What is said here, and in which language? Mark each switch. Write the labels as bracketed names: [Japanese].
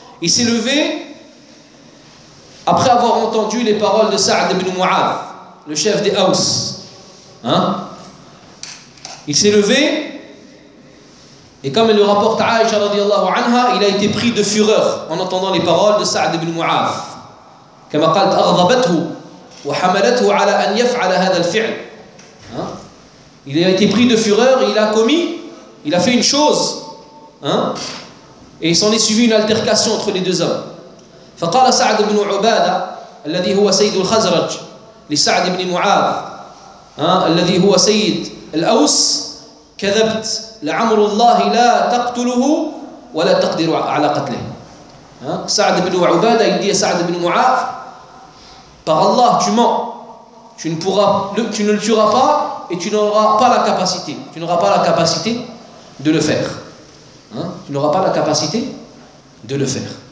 [French] Il s'est levé après avoir entendu les paroles de Sa'd ibn Mu'adh, le chef des Aws, il s'est levé, et comme elle le rapporte Aïcha radiallahu anha, il a été pris de fureur en entendant les paroles de Sa'd ibn Mu'adh. Comme a dit, [Arabic] أغضبته وحملته على أن يفعل هذا الفعل. [French] Il a été pris de fureur, il a commis, il a fait une chose, et il s'en est suivi une altercation entre les deux hommes. [Arabic] فقال سعد بن عبادة الذي هو سيد الخزرج لسعد بن معاذ الذي هو سيد الأوس كذبت لعمر الله لا تقتله ولا تقدر على قتله. [French] سعد بن عبادة il dit à سعد بن معاذ, par Allah tu mens, tu ne le tueras pas et tu n'auras pas la capacité de le faire, tu n'auras pas la capacité de le faire.